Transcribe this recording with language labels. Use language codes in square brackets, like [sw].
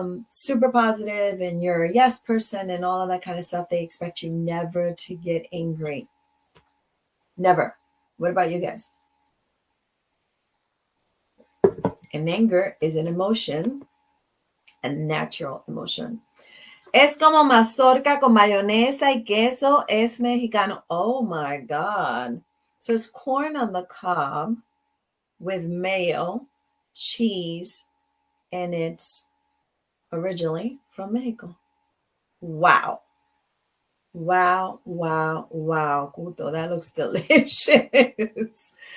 [en] Super positive and you're a yes person and all of that kind of stuff, they expect you never to get angry. Never. What about you guys? And anger is an emotion, a natural emotion. [es] Es como mazorca con mayonesa y queso. Es mexicano. [en] Oh my God. So it's corn on the cob with mayo, cheese, and it's originally from Mexico. Wow. Wow, wow, wow. Guto, that looks delicious.